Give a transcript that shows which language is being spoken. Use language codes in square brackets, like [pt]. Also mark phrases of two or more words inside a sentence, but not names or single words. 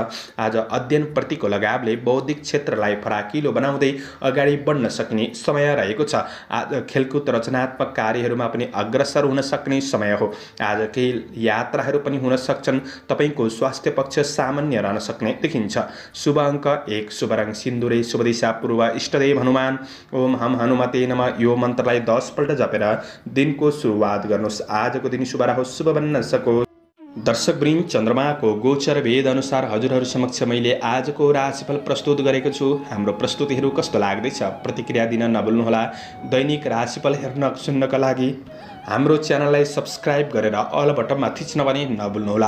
[ne] आज अध्ययनप्रतिको लगावले बौद्धिक क्षेत्रलाई फराकिलो बनाउँदै अगाडि बढ्न सक्ने समय रहेको छ। आज खेलकुद रचनात्मक कार्यहरूमा पनि अग्रसर हुन सक्ने समय हो। आज केही यात्राहरू पनि हुन सक्छन्। तपाईँको स्वास्थ्य पक्ष सामान्य रहन सक्ने देखिन्छ। शुभ अङ्क 1, शुभ रङ सिन्दुरे, शुभ दिशा पूर्व, इष्टदेव हनुमान। [sa] ओम हम हनुमते नमः। [ne] यो मन्त्रलाई 10 पल्ट जपेर दिनको सुरुवात गर्नुहोस्। आजको दिन शुभ रहोस्, शुभ बन्न सकोस्। दर्शकवृन्द, चन्द्रमाको गोचर भेद अनुसार हजुरहरू समक्ष मैले आजको राशिफल प्रस्तुत गरेको छु। हाम्रो प्रस्तुतिहरू कस्तो लाग्दैछ प्रतिक्रिया दिन नभुल्नुहोला। दैनिक राशिफल हेर्न सुन्नका लागि हाम्रो च्यानललाई सब्स्क्राइब गरेर अल बटनमा थिच्न पनि नभुल्नुहोला।